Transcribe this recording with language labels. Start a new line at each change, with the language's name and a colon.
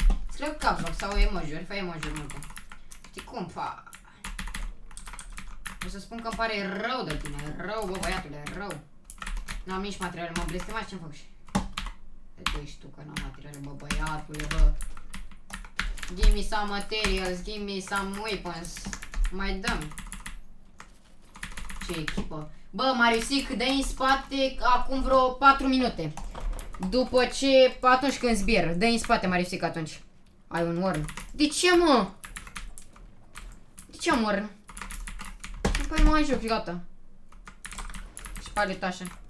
Romanian: Scriu caplock sau emoji-uri, fă emoji-uri multe. Știi cum, fa? O să spun că îmi pare rău de tine, rău, bă, băiatule, rău. N-am nici materiale, mă blestemați, ce-mi fac și? Uite, ești tu că n-am materiale, bă, băiatule, bă.
English: Give me some materials, give me some weapons.
Romanian: Mai dăm. Ce echipă. Bă, Mariusic, dă-i în spate acum vreo 4 minute. După ce, atunci când zbier, dă-i în spate, Mariusic, atunci. Ai un worm. De ce, mă? De ce am worm? Păi mai joc, gata. Spare tașa.